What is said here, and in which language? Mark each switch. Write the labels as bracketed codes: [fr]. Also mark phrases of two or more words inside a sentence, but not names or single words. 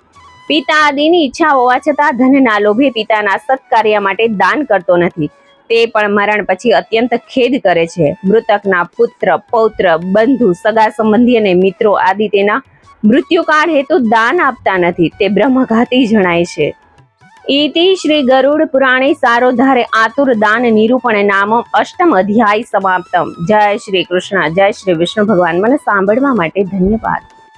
[gu] પિતા આદિની ઈચ્છા હોવા છતાં ધનના લોભે પિતાના સત્કાર્ય માટે દાન કરતો નથી. તે પણ મરણ પછી અત્યંત ખેદ કરે છે. મૃતકના પુત્ર, પૌત્ર, બંધુ, સગા સંબંધી અને મિત્રો આદિ તેના મૃત્યુકાળ હેતુ દાન આપતા નથી. તે બ્રહ્મઘાતી જણાય છે. [sa] इति श्री गरुड़ पुराणे सारोद्धारे आतुर दान निरूपण नामम अष्टम अध्याय समाप्तम. [hi] जय श्री कृष्ण, जय श्री विष्णु भगवान. [gu] મને સાંભળવા માટે ધન્યવાદ.